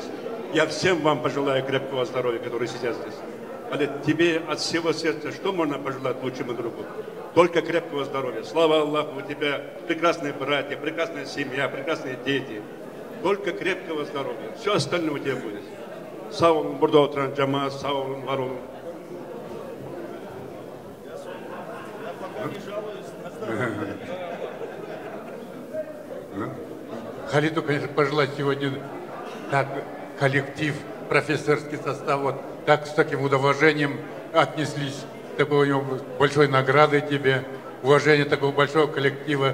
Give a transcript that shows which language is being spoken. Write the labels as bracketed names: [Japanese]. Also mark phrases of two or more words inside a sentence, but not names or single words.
[Russian] Я всем вам пожелаю крепкого здоровья, которые сидят здесь. Халид, тебе от всего сердца что можно пожелать лучшему другу? Только крепкого здоровья. Слава Аллаху, у тебя прекрасные братья, прекрасная семья, прекрасные дети. Только крепкого здоровья. Все остальное у тебя будет. [Turkish] Sağ olun, burada oturan cemaat, sağ olun, var olun. [Russian] Халиду, конечно, пожелать сегодня так коллектив, профессорский состав, вот так с таким уважением отнеслись, такой у него большой награды тебе, уважение такого большого коллектива.